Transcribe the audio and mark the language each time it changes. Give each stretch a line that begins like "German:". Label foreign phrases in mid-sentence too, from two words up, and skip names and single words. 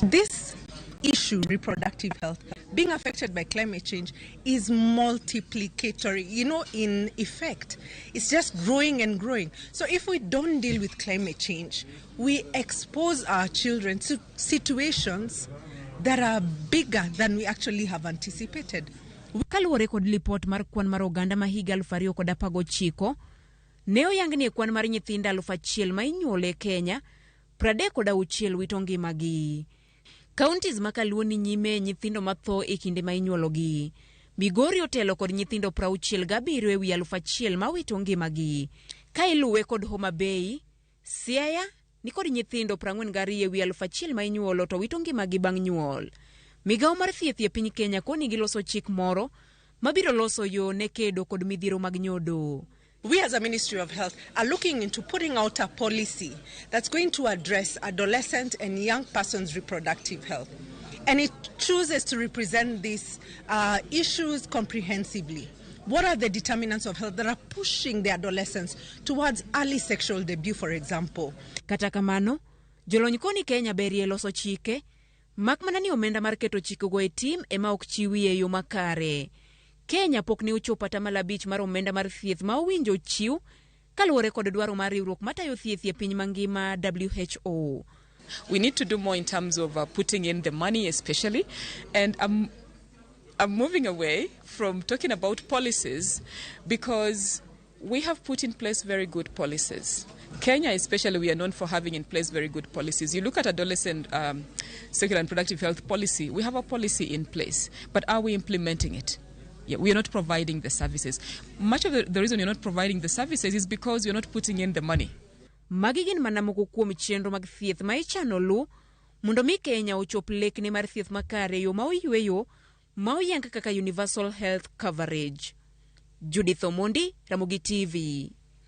English: This issue, reproductive health, being affected by climate change is multiplicatory. In effect, it's just growing and growing. So if we don't deal with climate change, we expose our children to situations that are bigger than we actually have anticipated.
Luo (Kenya and Tanzania): Kaluwore kod lipot mar kwan mar oganda ma higa 2019, ne oyangni kwan mar nyithindo 1,000 ma inyuolo e Kenya, 36 wito ngimagi. Counties ma Kaluo ni nyime nyithindo matho e kinde ma inyuologi. Migori otelo kod nyithindo 67 ewi 1,000 ma wito ngimagi. Ka iluwe kod Homa Bay, Siaya ni kod nyithindo 42 ewi 1,000 ma inyuolo to wito ngimagi bang' nyuol. Migao mar thieth e piny Kenya koni giloso chik moro mabiro loso yo ne kedo kod midhiero mag nyodo.
English: We as a Ministry of Health are looking into putting out a policy that's going to address adolescent and young persons' reproductive health. And it chooses to represent these issues comprehensively. What are the determinants of health that are pushing the adolescents towards early sexual debut, for example?
Luo (Kenya and Tanzania): Kata kamano, jolony koni Kenya berie loso chike, makmana ni omenda mar keto chikego e tim ema ok chiwi e yo makare. Kenya pok ni uchopo ata malabich mar omenda mar thieth ma owinjo chiw kaluwore kod dwaro mar riwruok matayo thieth e piny mangima WHO.
English: We need to do more in terms of putting in the money especially, and I'm moving away from talking about policies because we have put in place very good policies. Kenya especially, we are known for having in place very good policies. You look at adolescent sexual and reproductive health policy, we have a policy in place, but are we implementing it? Yeah, we are not providing the services. Much of the reason you're not providing the services is because you're not putting in the money.
Luo (Kenya and Tanzania): Magigin manamoko kuom chenro mag thieth ma ichano lu mondo mi Kenya ochop lekne mar thieth makare yo ma oyweyo ma oyang kaka
English: universal health coverage.
Luo (Kenya and Tanzania): Judith Omondi, Ramogi TV.